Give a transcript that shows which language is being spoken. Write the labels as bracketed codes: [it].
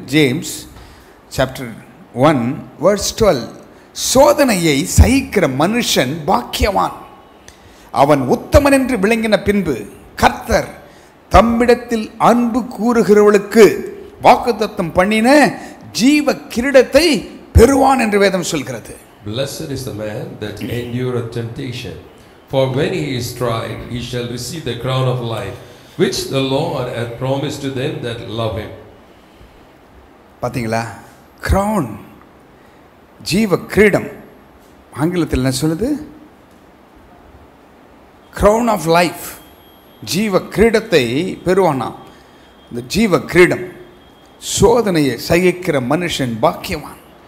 [ta] James chapter 1:12, சோதனையை சகிக்கிற மனுஷன் பாக்கியவான், அவன் உத்தமன் என்று விளங்கின பின்பு கர்த்தர் தம்மிடத்தில் அன்பு கூறுகிறவர்களுக்கு வாக்குத்தத்தம் பண்ணின ஜீவ கிரீடத்தை பெறுவான் என்று வேதம் சொல்கிறது. [en] Blessed is the man that endureth temptation, for when he is tried, he shall receive the crown of life, which the Lord hath promised to them that love him. [ta] பார்த்தீங்களா? crown, ஜீவ கிரீடம். ஆங்கிலத்தில் என்ன சொல்லுது? [en] crown of life, [ta] ஜீவ கிரீடத்தை பெறுவானா. இந்த ஜீவ கிரீடம், சோதனையை சகிக்கிற மனுஷன் பாக்கியவான்.